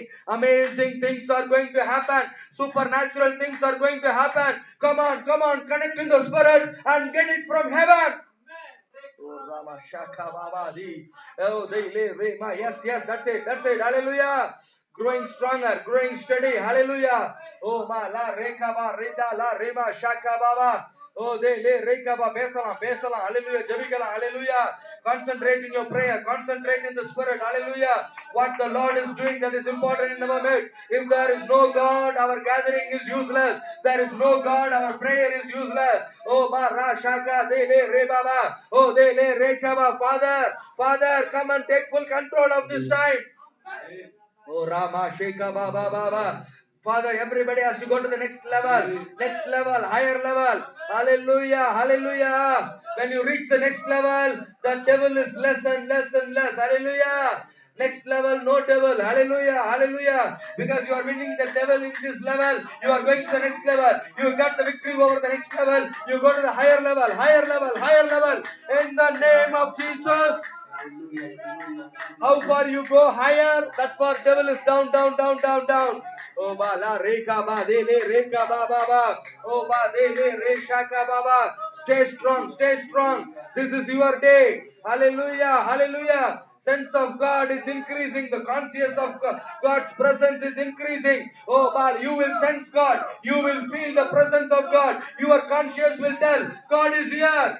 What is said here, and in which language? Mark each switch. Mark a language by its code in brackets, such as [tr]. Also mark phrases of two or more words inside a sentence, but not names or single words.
[en] Amazing things are going to happen. Supernatural things are going to happen. Come on, connect in the spirit and get it from heaven. Oh, Rama Shaka Babadi. Oh, yes, that's it. Hallelujah. Growing stronger, growing steady. Hallelujah. Oh, ma la reka ba rida la rema shaka baba. Oh, de le reka ba besala. Hallelujah. Jabigala. Hallelujah. Concentrate in your prayer. Concentrate in the spirit. Hallelujah. What the Lord is doing, that is important in our midst. If there is no God, our gathering is useless. There is no God, our prayer is useless. Oh, ma ra shaka de le re baba. Oh, de le reka ba. Father, come and take full control of this time. Oh, Rama Sheka Baba Baba. Father, everybody has to go to the next level, higher level. Hallelujah, hallelujah. When you reach the next level, the devil is less and less and less. Hallelujah. Next level, no devil. Hallelujah, hallelujah. Because you are winning the devil in this level, you are going to the next level. You got the victory over the next level. You go to the higher level, higher level, higher level. In the name of Jesus. How far you go higher, that far devil is down, down, down, down, down. Oh ba la reka ba de le reka ba ba ba. Oh ba de le re shaka ba ba. Stay strong, stay strong. This is your day. Hallelujah, hallelujah. Sense of God is increasing. The conscious of God's presence is increasing. Oh ba, you will sense God. You will feel the presence of God. Your conscience will tell, God is here.